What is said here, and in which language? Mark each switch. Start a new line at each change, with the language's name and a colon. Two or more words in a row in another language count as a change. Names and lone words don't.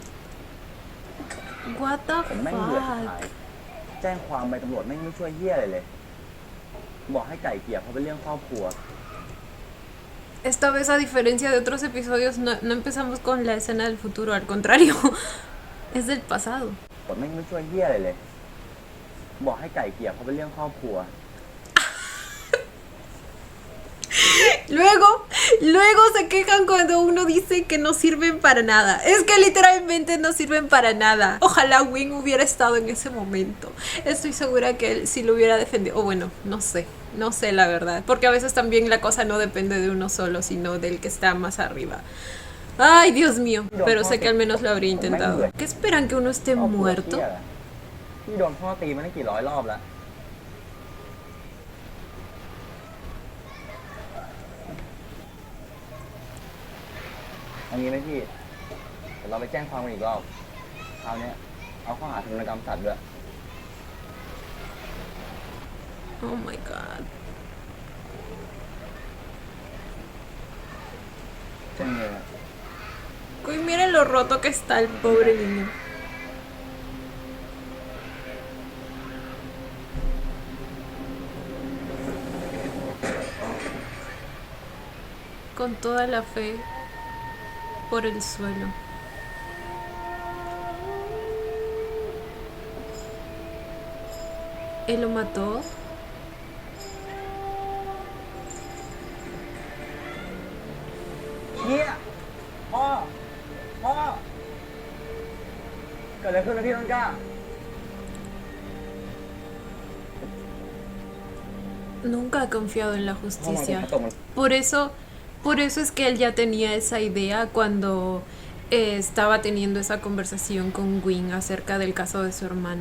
English: What the fuck?
Thai: แจ้งความไปตำรวจไม่ช่วยเหี้ยอะไรเลยบอกให้ไก่เกลี่ยเพราะเป็นเรื่องครอบครัว
Spanish: Esta vez, a diferencia de otros episodios, no empezamos con la escena del futuro, al contrario, es del pasado.
Thai: ไม่ช่วยเหี้ยอะไรเลยบอกให้ไก่เกลี่ยเพราะเป็นเรื่องครอบครัว
Spanish: Luego se quejan cuando uno dice que no sirven para nada. Es que literalmente no sirven para nada. Ojalá Wing hubiera estado en ese momento. Estoy segura que él sí lo hubiera defendido. O bueno, no sé la verdad. Porque a veces también la cosa no depende de uno solo, sino del que está más arriba. Ay, Dios mío. Pero sé que al menos lo habría intentado. ¿Qué esperan, que uno esté muerto?
Thai: พี่โดนพ่อตีมาได้กี่ร้อยรอบแล้วอันนี้ไหมพี่เดี๋ยวเราไปแจ้งความกันอีกรอบคราวนี้เอาข้อหาทารุณกรรมสัตว์ด้วย
English: Oh my god.
Thai: แจ้งเลย
Spanish: Uy, miren lo roto que está el pobre niño. Con toda la fe por el suelo. ¿Él lo mató? ¡Gie!
Thai: ¡พ่อ! ¡พ่อ! เกิดอะไรขึ้นนะพี่ต้นกล้า
Spanish: Nunca ha confiado en la justicia. Por eso es que él ya tenía esa idea cuando estaba teniendo esa conversación con Wing acerca del caso de su hermano.